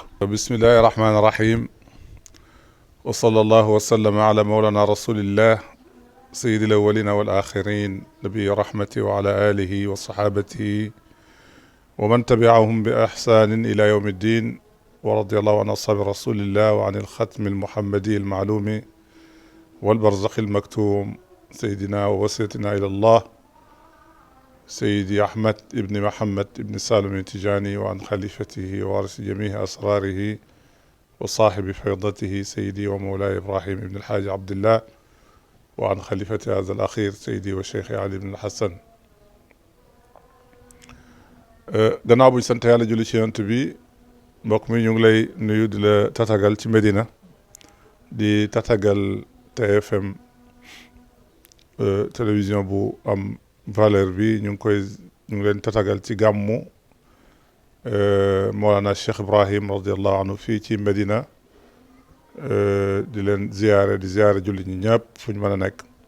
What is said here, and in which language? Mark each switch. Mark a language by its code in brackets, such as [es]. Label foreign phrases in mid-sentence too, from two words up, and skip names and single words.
[ar] بسم الله الرحمن الرحيم وصلى الله وسلم على مولانا رسول الله سيد الأولين والآخرين نبي الرحمة وعلى آله وصحابته ومن تبعهم بإحسان إلى يوم الدين ورضي الله عن أصحاب رسول الله وعن الختم المحمدي المعلوم والبرزخ المكتوم سيدنا ووسيلتنا إلى الله سيدي أحمد ابن محمد ابن سالم التجاني وعن خليفته ووارث جميع أسراره وصاحب فيضته سيدي ومولاي إبراهيم ابن الحاج عبد الله وعن خليفة هذا الأخير سيدي وشيخي علي بن الحسن [wo] gannaaw buñ sant Yàlla julli ci Yonent bi mbokk mi ñu ngi lay nuyu di la tatagal ci Medina di tatagal TFM télévision bu am valeur bi ñu ngi leen tatagal ci gàmmu Mawlana Cheikh Ibrahim [ar] رضي الله عنه [wo] fii ci Medina di leen ziyaare jullit ñi ñëpp fu ñu mën a nekk